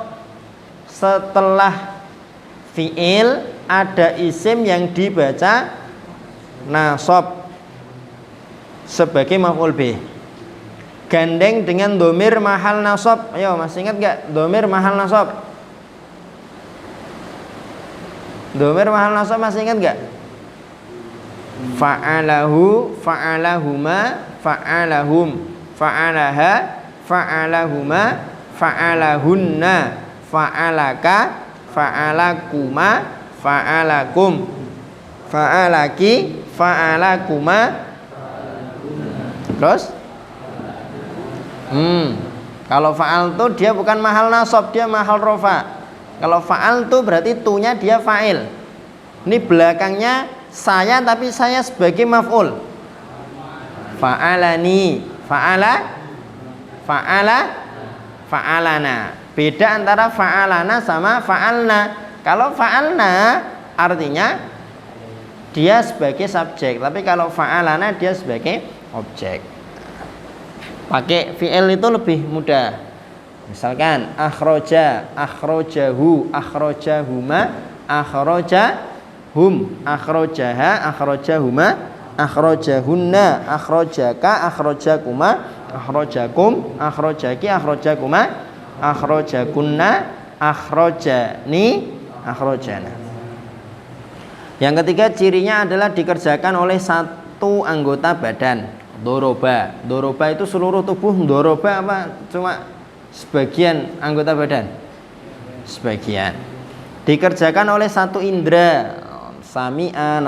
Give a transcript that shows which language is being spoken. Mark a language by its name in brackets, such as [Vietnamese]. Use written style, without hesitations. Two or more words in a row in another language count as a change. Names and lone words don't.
[Indonesian] Setelah fi'il ada isim yang dibaca nasab sebagai [Arabic] مفعول به. [Indonesian] Gandeng dengan [Arabic] ضمير محل نصب. [Indonesian] Ayo, masih ingat enggak [Arabic] ضمير محل نصب? ضمير محل نصب [Indonesian] masih ingat enggak? [Arabic] فعله، فعلهما، فعلهم، فعلها، فعلهما، فعلهن، فعلك، فعلكما، فعلكم، فعلك، فعلكما. [Indonesian] Terus? Kalau fa'al tu dia bukan [Arabic] محل نصب, [Indonesian] dia [Arabic] محل رفع. [Indonesian] Kalau fa'al tu berarti tunya dia fa'il. Ini belakangnya saya tapi saya sebagai maf'ul. [Arabic] فعلني، فعلنا. [Indonesian] Beda antara fa'alana sama fa'alna. Kalau fa'alna artinya dia sebagai subjek, tapi kalau fa'alana dia sebagai objek. Pakai fi'il itu lebih mudah. [Arabic] Misalkan أخرج، أخرجه، أخرجهما، أخرجهم، أخرجها، أخرجهما، أخرجهن، أخرجك، أخرجكما، أخرجكم، أخرجك، أخرجكما، أخرجكن، أخرجني، أخرجنا. [Indonesian] Yang ketiga cirinya adalah dikerjakan oleh satu anggota badan. Doroba. Doroba itu seluruh tubuh. Doroba apa? Cuma sebagian anggota badan. Sebagian. Dikerjakan oleh satu indera.